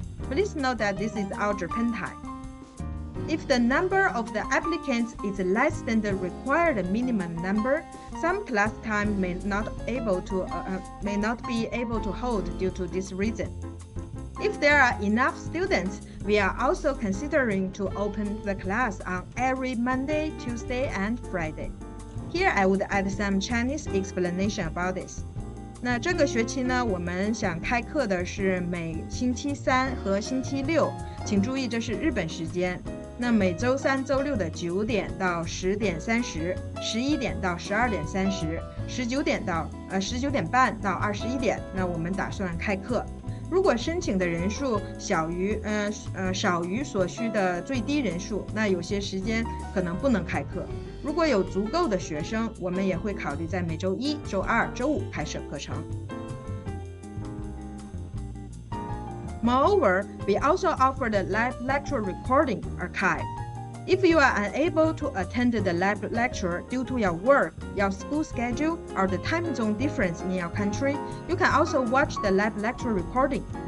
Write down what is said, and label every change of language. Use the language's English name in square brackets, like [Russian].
[English] Please note that this is our Japan time. If the number of the applicants is less than the required minimum number, some class time may not be able to hold due to this reason. If there are enough students, we are also considering to open the class on every Monday, Tuesday, and Friday. Here I would add some Chinese explanation about this. [Chinese] 那这个学期呢，我们想开课的是每星期三和星期六，请注意这是日本时间。那每周三、周六的9点到10点30、11点到12点30、19点半到21点，那我们打算开课。如果申请的人数少于所需的最低人数，那有些时间可能不能开课。如果有足够的学生，我们也会考虑在每周一、周二、周五开设课程。 [English] Moreover, we also offer the live lecture recording archive. If you are unable to attend the live lecture due to your work, your school schedule, or the time zone difference in your country, you can also watch the live lecture recording.